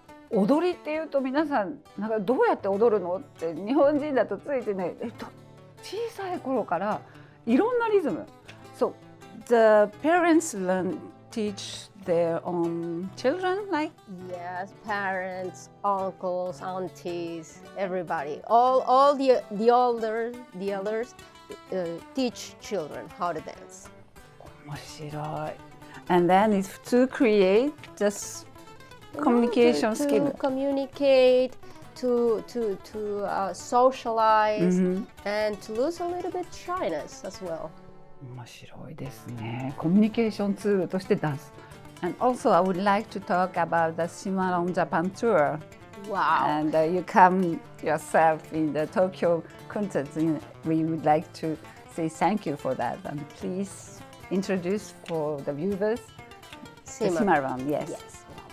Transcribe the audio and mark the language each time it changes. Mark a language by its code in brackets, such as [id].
[ja] 踊りっていうと皆さんなんかどうやって踊るのって日本人だとついてね、小さい頃からいろんなリズム。 [en] So the parents teach their own children, like? Yes, parents, uncles, aunties, everybody, all the elders teach children how to dance. [ja] 面白い。 [en] And then it's to create just communication skill. To communicate, to socialize, and to lose a little bit shyness as well. [ja] 面白いですね。コミュニケーションツールとしてダンス。 [en] And also, I would like to talk about the Shimaron Japan tour. Wow. And you come yourself in the Tokyo concert. We would like to say thank you for that. And please introduce for the viewers the Shimaron. Yes.